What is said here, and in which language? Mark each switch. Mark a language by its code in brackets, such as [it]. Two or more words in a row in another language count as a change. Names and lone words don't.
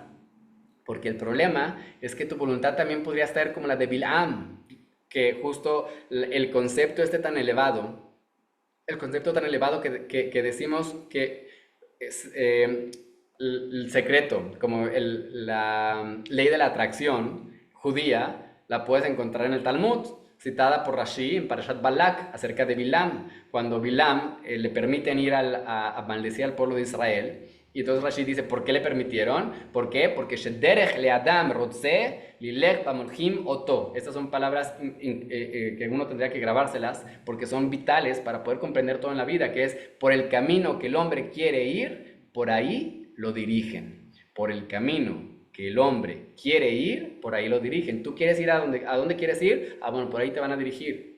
[es] Porque el problema es que tu voluntad también podría estar como la de Bilam, que justo el concepto tan elevado, que decimos que es el secreto, como la ley de la atracción judía, la puedes encontrar en el Talmud, citada por Rashi en Parashat Balak, acerca de Bilam, cuando Bilam le permiten ir a maldecir al pueblo de Israel. Y entonces Rashi dice, ¿por qué le permitieron? ¿Por qué? Porque [he] שבדרך לאדם רוצה לילך במוליכין אותו. [es] Estas son palabras que uno tendría que grabárselas porque son vitales para poder comprender todo en la vida, que es por el camino que el hombre quiere ir, por ahí lo dirigen. Por el camino que el hombre quiere ir, por ahí lo dirigen. ¿Tú quieres ir a dónde quieres ir? Ah, bueno, por ahí te van a dirigir.